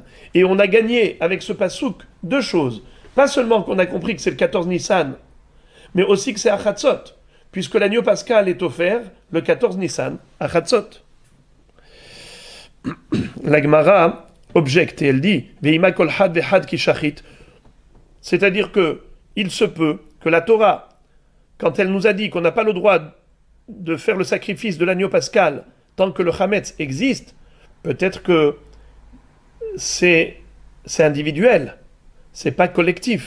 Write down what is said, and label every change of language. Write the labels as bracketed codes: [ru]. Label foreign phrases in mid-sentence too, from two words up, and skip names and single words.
[fr] Et on a gagné avec ce passouk deux choses. Pas seulement qu'on a compris que c'est le 14 Nissan, mais aussi que c'est à Chatzot, puisque l'agneau pascal est offert le 14 Nissan à Chatzot. La Gemara objecte et elle dit [he] ואימא כל חד וחד כי שחיט. [fr] C'est-à-dire que il se peut que la Torah, quand elle nous a dit qu'on n'a pas le droit de faire le sacrifice de l'agneau pascal tant que le Hametz existe, peut-être que c'est individuel, c'est pas collectif.